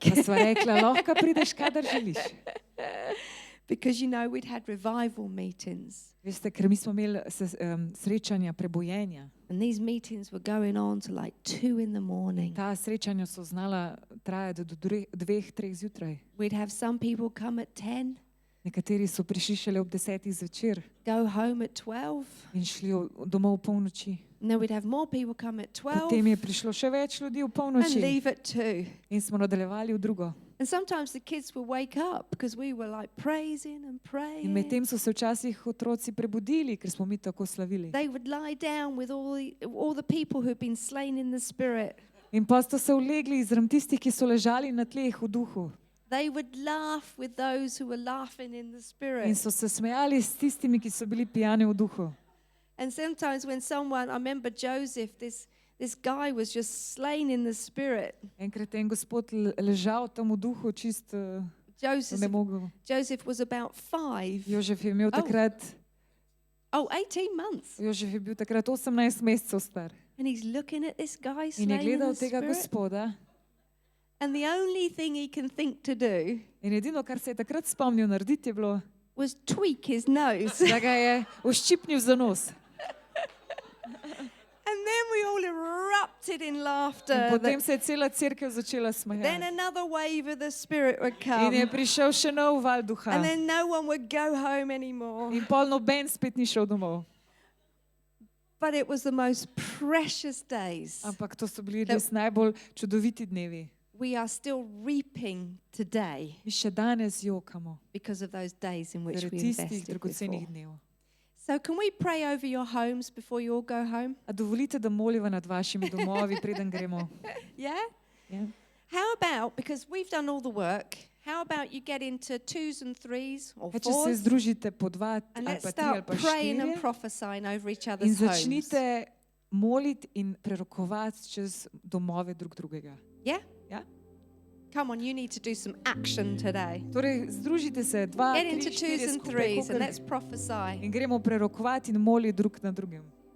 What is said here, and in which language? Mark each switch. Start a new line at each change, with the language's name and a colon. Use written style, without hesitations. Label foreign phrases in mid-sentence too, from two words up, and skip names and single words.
Slovenian: Pa sva rekla, lahko prideš, kadar želiš.
English: Because, we'd had revival meetings.
Slovenian: Veste, ker mi smo imeli srečanja prebojenja.
English: And these meetings were going on to like 2 in the morning.
Slovenian: Ta srečanja so znala trajati do 2-3 zjutraj.
English: We'd have some people come at 10,
Slovenian: Nekateri so prišli šele ob 10 zvečer
English: go home at 12.
Slovenian: in šli domov v polnoči.
English: And then we'd have more people come at 12
Slovenian: Potem je prišlo še več ljudi v
English: and
Slovenian: polnoči
English: leave at 2.
Slovenian: in smo nadaljevali v drugo.
English: And sometimes the kids would wake up because we were like praising and
Slovenian: In
English: praying.
Slovenian: medtem so se včasih otroci prebudili, ker smo mi tako slavili.
English: They would lie down with all the people who'd been slain in the spirit.
Slovenian: In pa so se ulegli izram tistih, ki so ležali na tleh v duhu.
English: They would laugh with those who were laughing in the
Slovenian: In
English: spirit.
Slovenian: so se smejali s tistimi, ki so bili pijani v duhu.
English: And sometimes when I remember Joseph, this guy was just slain in the spirit.
Slovenian: Enkrat je en gospod ležal tam v duhu, čist ne mogel.
English: Joseph was about 5.
Slovenian: Jožef je imel takrat,
English: 18 months.
Slovenian: Jožef je bil takrat 18 mesecev star.
English: And he's looking at this guy
Slovenian: In je
English: slain in
Slovenian: gledal
English: the
Slovenian: tega
English: spirit.
Slovenian: gospoda
English: And the only thing he can think to do
Slovenian: in edino, kar se je takrat spomnil narediti, je bilo,
English: was tweak his nose.
Slovenian: da ga je uščipnil za nos.
English: And then we all erupted in
Slovenian: In
English: laughter.
Slovenian: potem se je cela cerkev začela
English: Then
Slovenian: smejati.
English: another wave of the spirit would
Slovenian: In je
English: come.
Slovenian: prišel še nov val duha.
English: And then no one would go home anymore.
Slovenian: In pol noben spet ni šel domov.
English: But it was the most precious days.
Slovenian: Ampak to so bili res najbolj čudoviti dnevi.
English: We are still reaping today
Slovenian: Mi še danes jokamo
English: because of those days in which
Slovenian: zaradi
English: we
Slovenian: tistih
English: invested
Slovenian: dragocenih
English: before.
Slovenian: dnev.
English: So can we pray over your homes before you all go home?
Slovenian: A dovolite, da moliva nad vašimi domovi, preden gremo?
English: Yeah?
Slovenian: Ja?
English: How about, because we've done all the work, how about you get into 2s and 3s or
Slovenian: Če se
English: 4s
Slovenian: združite po 2
English: and
Slovenian: ali
English: let's
Slovenian: pa 3 ali
English: start
Slovenian: pa
English: praying and
Slovenian: 4
English: prophesying over each
Slovenian: in
English: other's homes.
Slovenian: začnite moliti in prerokovati čez domove drug drugega.
English: Yeah?
Slovenian: Ja?
English: Come on, you need to do some action today.
Slovenian: Torej, združite se 2,
English: Get
Slovenian: 3,
English: into 2s
Slovenian: 4
English: and
Slovenian: skupaj
English: 3s and
Slovenian: kakor-
English: let's prophesy.
Slovenian: in gremo prerokovati in moliti drug na drugem.